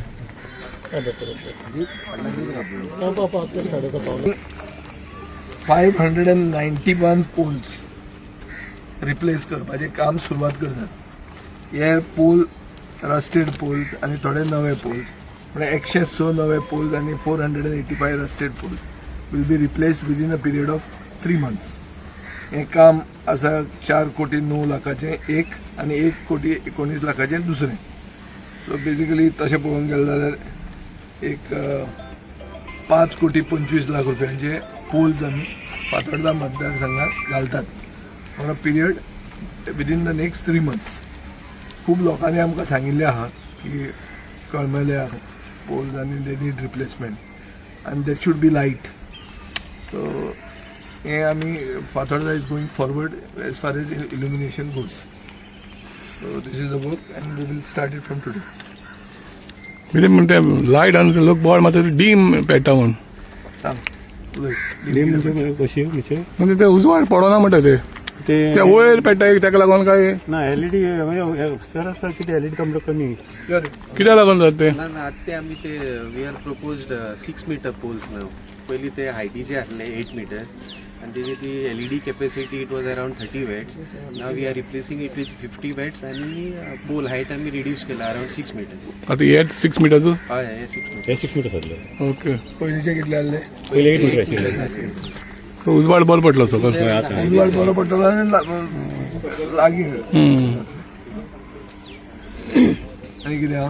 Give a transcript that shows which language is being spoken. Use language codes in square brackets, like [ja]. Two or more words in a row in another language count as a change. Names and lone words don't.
[kok] 591 [en] poles replace [kok] करपाचें काम सुरवात करतात. [en] हे pole rusted poles [kok] आनी थोडे नवे [en] पोल्स [kok] म्हणजे 106 नवे [en] पोल्स आणि 485 rusted poles will be replaced within a period of 3 months. [kok] हे काम आसा 4,09,00,000 एक आणि 1,19,00,000 दुसरें. [en] so basically [kok] तशें पळोवंक गेलें जाल्यार एक 5,25,00,000 रुपयांचे पोल्स आमी फातोर्डा मतदारसंघात घालतात [en] for a period within the next 3 months. [kok] खूब लोकांनी आमकां सांगिल्लें आहा की कळमेल्या पोल्स आनी [en] they need replacement [kok] आनी [en] that should be light. सो [kok] हे आमी [en] फातोर्डा is going forward as far as illumination goes. So this is the work and we will start it from today. [kok] कितें म्हणटा लायट आनी लोक बोवाळ मात्र डीम पेट्टा म्हूण सांग डीम म्हणजे कशी म्हणजे ते उजवाड पडना म्हणटा ते वयर पेट्टा ताका लागून काय ना एलईडी म्हणजे सर किती एलईडी कमलो कमी कित्याक लागून जाता ते ना ते आम्ही ते [en] we are proposed 6 meter poles now. [kok] पयलीं ते हायटीचे आसले 8 meters आणि तेजी ती [en] LED capacity it was around 30 watts. now we are replacing it with 50 watts आणि pole height [kok] आम्ही रिड्यूस केला [en] around 6 meters. [kok] आता हे 6 मीटरचं हय हे 6 meters. 6 मीटर आसले ओके. पयलींचे कितले आहले पहिले 8 मीटर आशिल्ले तो उजवाड बरो पडलो सगळं. उजवाड बरो पडटलो आनी लागीं आनी कितें आहा